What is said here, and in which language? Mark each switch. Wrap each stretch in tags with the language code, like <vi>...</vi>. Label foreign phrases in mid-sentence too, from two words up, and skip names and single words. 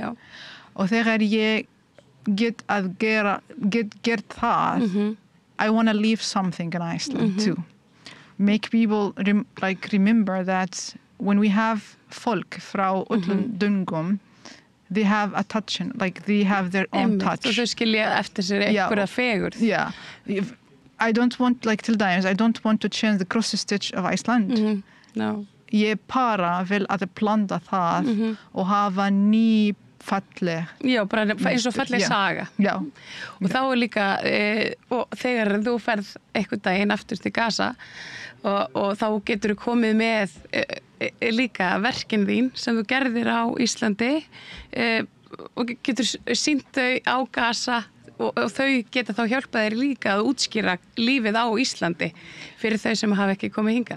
<is>Og þegar ég get gert það,</is> <en>I want to leave something in Iceland too. Make people remember that when we have folk</en> <is>frá öllum döngum,</is> <en>they have a touch, they have their own touch.</en> <is>Og þau skilja eftir sér einhverja fegurð. Yeah.</is> <en>I don't want,</en> <is>till dæmis,</is> <en>I don't want to change the cross stitch of Iceland. No.</en> <is>Ég bara vil að blanda það og hafa ný falleg. Já, bara eins og falleg saga. Já. Og þá líka, og þegar þú ferð einhvern daginn aftur til Gaza og þá getur þú komið með líka verkin þín sem þú gerðir á Íslandi og getur sýnt þau á Gaza og þau geta þá hjálpað þér líka að útskýra lífið á Íslandi fyrir þau sem hafa ekki komið hingað.</is>